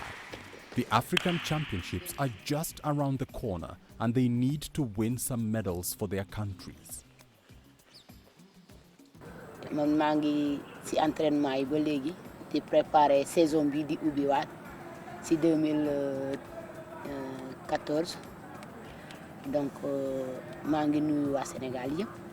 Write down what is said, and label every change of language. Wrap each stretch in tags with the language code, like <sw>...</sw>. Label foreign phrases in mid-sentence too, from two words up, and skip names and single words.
<en>The African Championships are just around the corner and they need to win some medals for their countries.</en> <wo>man maa ngi ci entraînement yi ba léegi di préparer saison bi di ubbiwaat ci 2014 donc maa ngi nuyu waa Sénégal yëpp.</wo>